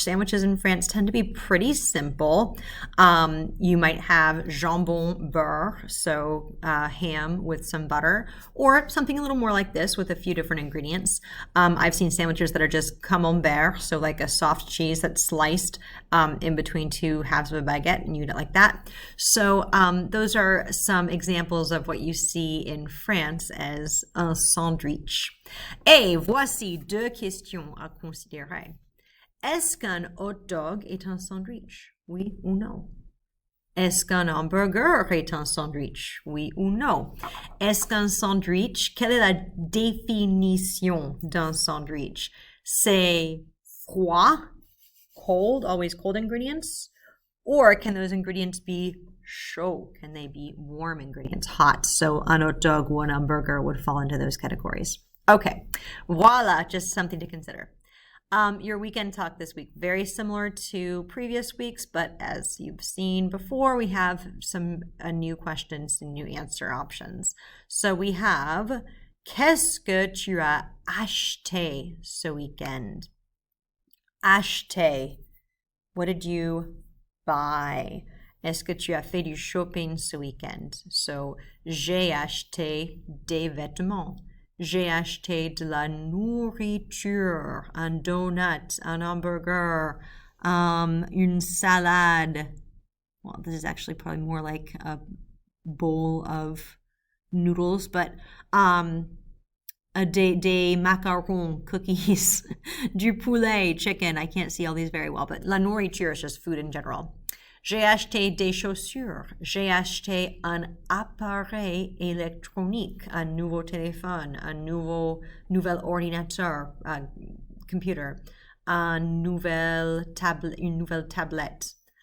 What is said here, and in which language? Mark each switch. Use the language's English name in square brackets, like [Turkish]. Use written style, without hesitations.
[English] Sandwiches in France tend to be pretty simple. You might have jambon beurre, so ham with some butter, or something a little more like this with a few different ingredients. I've seen sandwiches that are just camembert, so like a soft cheese that's sliced in between two halves of a baguette, and you eat it like that. So those are some examples of what you see in France as un sandwich. [French] Et voici deux questions à considérer. Est-ce qu'un hot dog est un sandwich? Oui ou non? Est-ce qu'un hamburger est un sandwich? Oui ou non? Est-ce qu'un sandwich, quelle est la définition d'un sandwich? C'est froid, [English] cold, always cold ingredients? Or can those ingredients be chaud? Can they be warm ingredients, hot? So un hot dog or an hamburger would fall into those categories. Okay, voila, just something to consider. Your weekend talk this week, very similar to previous weeks, but as you've seen before, we have some new questions and new answer options. So we have, [French] qu'est-ce que tu as acheté ce weekend? Acheté. [English] What did you buy? [French] Est-ce que tu as fait du shopping ce weekend? So, j'ai acheté des vêtements. J'ai acheté de la nourriture, un donut, un hamburger, une salade. [English] Well, this is actually probably more like a bowl of noodles, but [French] des macarons, [English] cookies, [French] du poulet, [English] chicken. I can't see all these very well, but [French] la nourriture [English] is just food in general. [French] J'ai acheté des chaussures. J'ai acheté un appareil électronique, un nouveau téléphone, un nouvel ordinateur, computer, une nouvelle tablette.